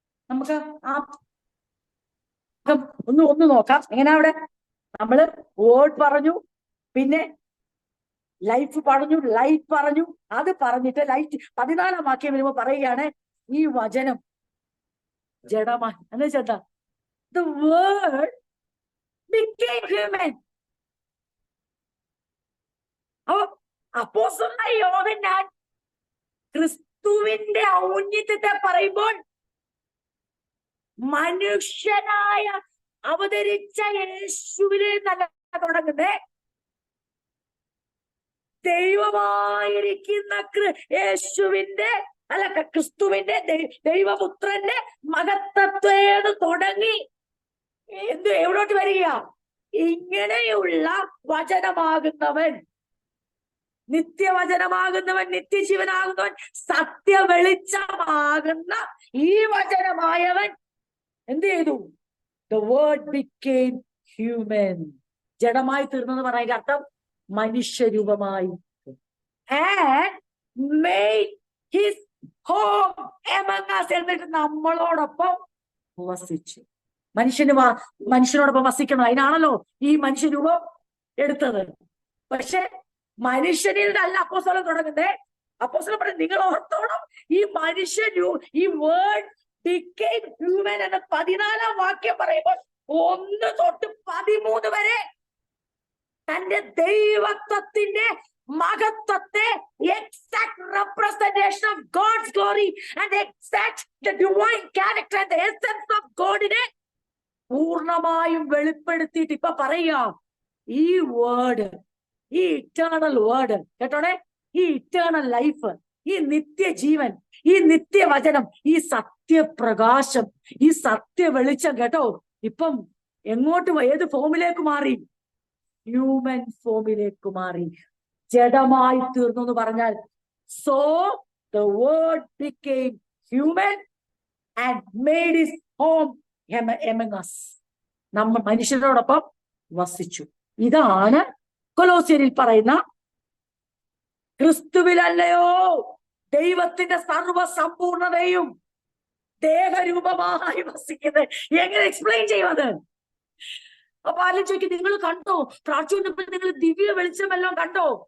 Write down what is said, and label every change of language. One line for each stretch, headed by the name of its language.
Malayalam: നമുക്ക് ഒന്ന് നോക്കാം. എങ്ങനെ അവിടെ നമ്മള് വേർഡ് പറഞ്ഞു, പിന്നെ ലൈഫ് പറഞ്ഞു, ലൈറ്റ് പറഞ്ഞു. അത് പറഞ്ഞിട്ട് ലൈറ്റ് 14-ാം വാക്യം വരുമ്പോ പറയുകയാണ്, ഈ വചനം ജഡമായി. എന്ന് വെച്ചാ
English: the word became human.
Malayalam: അപ്പോസ്തലനായ യോഹന്നാൻ ക്രിസ്തുവിന്റെ ഔന്നത്യത്തെ പറയുമ്പോൾ മനുഷ്യനായ അവതരിച്ച യേശുവിനെ നല്ല തുടങ്ങുന്നേ, ദൈവമായിരിക്കുന്ന യേശുവിന്റെ അല്ല ക്രിസ്തുവിന്റെ ദൈവപുത്രന്റെ മഹത്വത്തേത് തുടങ്ങി എവിടോട്ട് വരിക? ഇങ്ങനെയുള്ള വചനമാകുന്നവൻ, നിത്യവചനമാകുന്നവൻ, നിത്യജീവനാകുന്നവൻ, സത്യ വെളിച്ചമാകുന്ന ഈ വചനമായവൻ എന്ത് ചെയ്തു?
English: The word became human.
Malayalam: ജഡമായി തീർന്നെന്ന് പറയുന്ന അർത്ഥം മനുഷ്യരൂപമായി
English: and made his home among us.
Malayalam: എന്നിട്ട് നമ്മളോടൊപ്പം വസിച്ചു. മനുഷ്യനോടൊപ്പം വസിക്കണം, അതിനാണല്ലോ ഈ മനുഷ്യരൂപം എടുത്തത്. പക്ഷെ മനുഷ്യനിൽ അല്ല അപ്പോസ്തലൻ തുടങ്ങുന്നത്. അപ്പോസ്തലൻ പറഞ്ഞു, നിങ്ങൾ ഓർത്തോണം, ഈ ഈ വേർഡ്
English: became human
Malayalam: എന്ന 14-ാം വാക്യം പറയുമ്പോൾ 1 തൊട്ട് 13 വരെ തന്റെ ദൈവത്വത്തിന്റെ മഹത്വത്തെ,
English: exact representation of God's glory and exact the divine character and the essence of ഗോഡിനെ
Malayalam: പൂർണ്ണമായും വെളിപ്പെടുത്തിയിട്ട് ഇപ്പൊ പറയാ, ഈ വേർഡ്, ഈ ഇറ്റേണൽ വേർഡ് കേട്ടോടെ, ഈ ഇറ്റേണൽ ലൈഫ്, ഈ നിത്യജീവൻ, ഈ നിത്യവചനം, ഈ സത്യപ്രകാശം, ഈ സത്യ വെളിച്ചം കേട്ടോ, ഇപ്പം എങ്ങോട്ട് ഏത് ഫോമിലേക്ക് മാറി? ഹ്യൂമൻ ഫോമിലേക്ക് മാറി, ജഡമായി തീർന്നു എന്ന് പറഞ്ഞാൽ.
English: So the word became human and made his home among us.
Malayalam: നമ്മൾ മനുഷ്യരോടൊപ്പം വസിച്ചു. ഇതാണ് കൊലോസ്യരിൽ പറയുന്ന ക്രിസ്തുവിലല്ലയോ ദൈവത്തിന്റെ സർവസമ്പൂർണതയും ദേഹരൂപമായി വസിക്കുന്നത്. എങ്ങനെ എക്സ്പ്ലെയിൻ ചെയ്യുന്നത്? അപ്പൊ ആരും ചോദിക്കും, നിങ്ങൾ കണ്ടോ പ്രാർത്ഥിച്ചപ്പോൾ നിങ്ങൾ ദിവ്യ വെളിച്ചമെല്ലാം കണ്ടോ?